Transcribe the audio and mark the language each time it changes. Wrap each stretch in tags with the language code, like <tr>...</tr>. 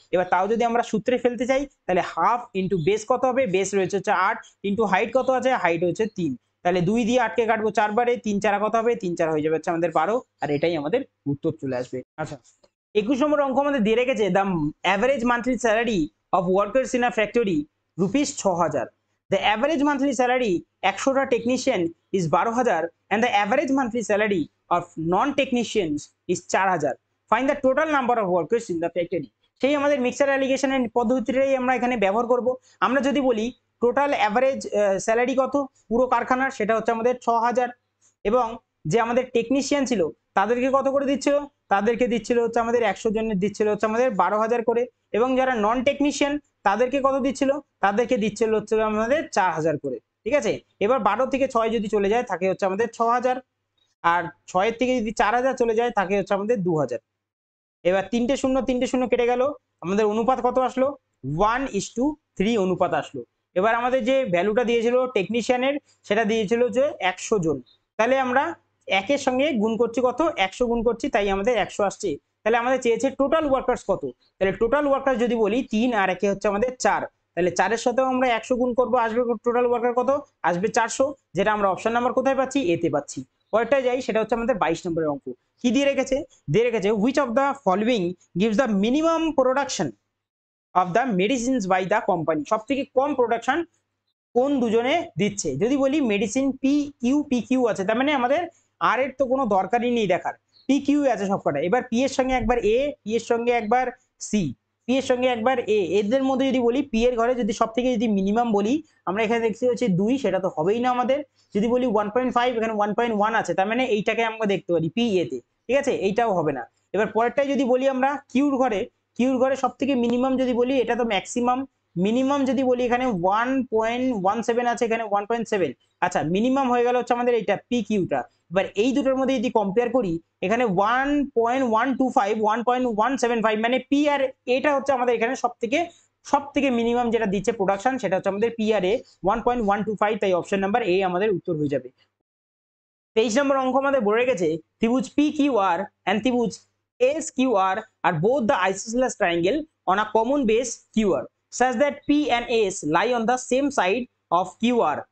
<bn>এবার তাও যদি আমরা সূত্রে ফেলতে চাই, তাহলে হাফ ইন্টু বেস কত হবে, বেস রয়েছে হচ্ছে 8 ইন্টু হাইট কত আছে, হাইট হচ্ছে 3, তাহলে 2 দিয়ে 8 কে কাটবো 4 বারে, 3 4 কত হবে, 3 4 হয়ে যাবে হচ্ছে আমাদের 12, আর এটাই আমাদের উত্তর চলে আসবে। আচ্ছা, 21 নম্বর অঙ্ক আমাদের দিয়ে রেখেছে</bn> <en>The average monthly salary of workers in a factory ₹6000। The average monthly salary 100টা technician is 12,000 and the average monthly salary of non-technicians is 4000. Find the total number of workers in the factory.</en> <bn>সেই আমাদের mixer অ্যালিগেশনের পদ্ধতিটাই আমরা এখানে ব্যবহার করব। আমরা যদি বলি total average salary কত পুরো কারখানার, সেটা হচ্ছে আমাদের 6000, এবং যে আমাদের টেকনিশিয়ান ছিল তাদেরকে কত করে দিচ্ছিল, তাদেরকে দিচ্ছিল হচ্ছে আমাদের 100 জনের দিচ্ছিল হচ্ছে আমাদের 12,000 করে, এবং যারা নন টেকনিশিয়ান তাদেরকে কত দিচ্ছিল, তাদেরকে দিচ্ছিল হচ্ছে আমাদের 4000 করে, ঠিক আছে। এবার 12 থেকে 6 যদি চলে যায় থাকে হচ্ছে আমাদের 6000, আর 6 থেকে যদি 4000 চলে যায় থাকে হচ্ছে আমাদের 2000। এবার 3টে শূন্য কেটে গেল, আমাদের অনুপাত কত আসলো, 1:3 অনুপাত আসলো। এবার আমাদের যে ভ্যালুটা দিয়েছিল টেকনিশিয়ানের, সেটা দিয়েছিল যে 100 জন, তাহলে আমরা একের সঙ্গে গুণ করছি কত, 100 গুণ করছি, তাই আমাদের 100 আসছে। তাহলে আমাদের চেয়েছে টোটাল ওয়ার্কার্স কত, তাহলে টোটাল ওয়ার্কার্স যদি বলি 3 আর একে হচ্ছে আমাদের 4, তাহলে 4-এর সাথেও আমরা 100 গুণ করবো, আসবে টোটাল ওয়ার্কার কত, আসবে 400, যেটা আমরা অপশন নাম্বার কোথায় পাচ্ছি, এতে পাচ্ছি। পরেরটায় যাই, সেটা হচ্ছে আমাদের 22 নম্বরের অঙ্ক। কি দিয়ে রেখেছে, দিয়ে রেখেছে</bn> <en>which of the following gives the minimum production of the medicines by the company।</en> <bn>সব থেকে কম প্রোডাকশন কোন দুজনে দিচ্ছে, যদি বলি মেডিসিন পি কিউ আছে, তার মানে আমাদের আর এর তো কোনো দরকারই নেই দেখার, পি কিউ আছে সবকটা। এবার পি এর সঙ্গে একবার এ, পি এর সঙ্গে একবার সি, পি এর সঙ্গে একবার এ, এদের মধ্যে যদি বলি পি এর ঘরে যদি সব থেকে যদি মিনিমাম বলি, আমরা এখানে দেখছি হচ্ছে 2, সেটা তো হবেই না আমাদের। যদি বলি 1.5, এখানে 1.1 আছে, তার মানে এইটাকে আমরা দেখতে পারি পি এ তে, ঠিক আছে, এইটাও হবে না। এবার পরেরটাই যদি বলি আমরা কিউর ঘরে সব থেকে মিনিমাম যদি বলি, এটা তো ম্যাক্সিমাম, মিনিমাম যদি বলি এখানে 1.17 আছে, এখানে 1.7, আচ্ছা মিনিমাম হয়ে গেল হচ্ছে আমাদের এইটা পি কিউটা। এবার এই দুটোর মধ্যে যদি কম্পেয়ার করি, এখানে 1.125 1.175, মানে পি আর এটা হচ্ছে আমাদের এখানে সব থেকে মিনিমাম যেটা দিচ্ছে প্রোডাকশন, সেটা হচ্ছে আমাদের পি আর এ 1.125, তাই অপশন নাম্বার এ আমাদের উত্তর হয়ে যাবে। 23 নম্বর অঙ্ক আমাদের বলে রেখেছে ত্রিভুজ পি কিউ আর</bn> <en>and ত্রিভুজ S Q R are both the isosceles triangle on a common base QR such that P and S lie on the same side of QR।</en>